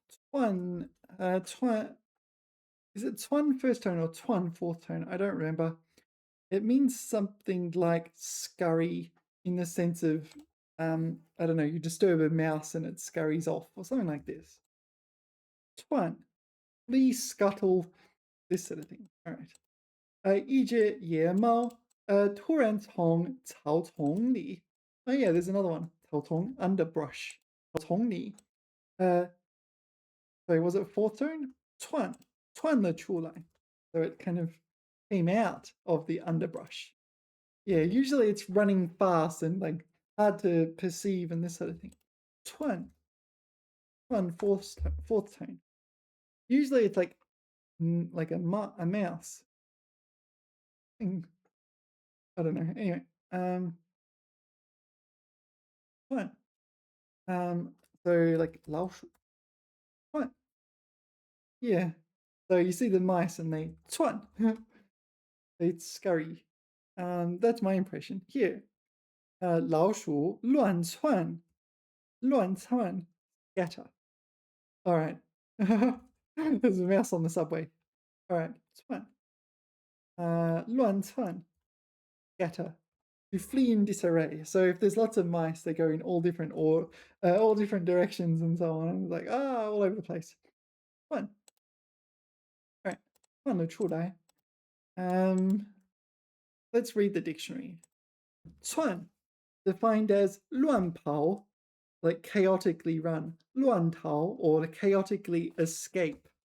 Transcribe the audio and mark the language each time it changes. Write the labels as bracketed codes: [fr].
[en] Chuan, is it Chuan first tone or Chuan fourth tone? I don't remember. It means something like scurry in the sense of, I don't know, you disturb a mouse and it scurries off or something like this. Chuan, please scuttle, this sort of thing. All right. [zh] 一只野猫, 突然从草丛里. [en] Oh yeah, there's another one. 草丛, underbrush. [zh] 草丛里. [en] Sorry, was it fourth tone? [zh] 窜了出来. [en] So it kind of came out of the underbrush. Yeah, usually it's running fast and like hard to perceive and this sort of thing. 窜, fourth tone. Usually it's like a mouse. I don't know. Anyway, 窜. So like 老鼠.窜.Yeah. So you see the mice and they 窜. They scurry. That's my impression. Here, 老鼠乱窜. 乱窜 scatter. All right. There's a mouse on the subway. All right. 窜乱窜 scatter. To flee in disarray. So if there's lots of mice, they go in all different directions and so on. It's like all over the place. [zh] 窜 All right. 窜了出来. [en] Let's read the dictionary. 窜 defined as 乱跑, like chaotically run, 乱逃 or to chaotically escape.